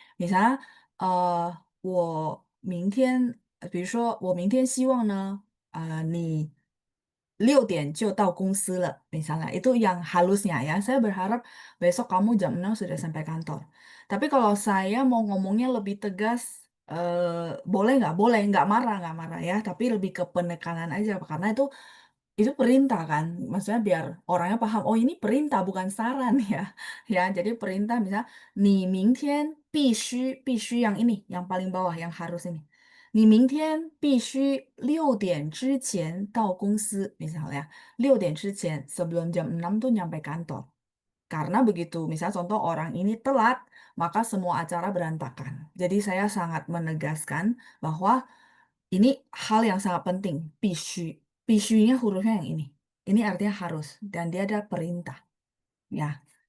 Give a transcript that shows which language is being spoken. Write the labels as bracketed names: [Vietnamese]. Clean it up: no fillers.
[Chinese] Misalnya, 我明天，比如说我明天希望呢，你6点就到公司了, misalnya. [Indonesian] Itu yang halusnya ya. Saya berharap besok kamu jam 6 sudah sampai kantor. Tapi kalau saya mau ngomongnya lebih tegas, boleh nggak? Boleh, nggak marah ya. Tapi lebih ke penekanan aja. Karena itu perintah kan. Maksudnya biar orangnya paham, oh ini perintah bukan saran ya. Ya, jadi perintah misalnya, [Chinese] 你明天必须 [Indonesian] yang ini, yang paling bawah, yang harus ini. [Chinese] 你明天必须6点之前到公司, misalnya. 6点之前, [Indonesian] sebelum jam 6 tuh nyampe kantor. Karena begitu, misalnya contoh orang ini telat, maka semua acara berantakan. Jadi saya sangat menegaskan bahwa ini hal yang sangat penting. Pishu, pishunya hurufnya yang ini. Ini artinya harus dan dia ada perintah. Ya.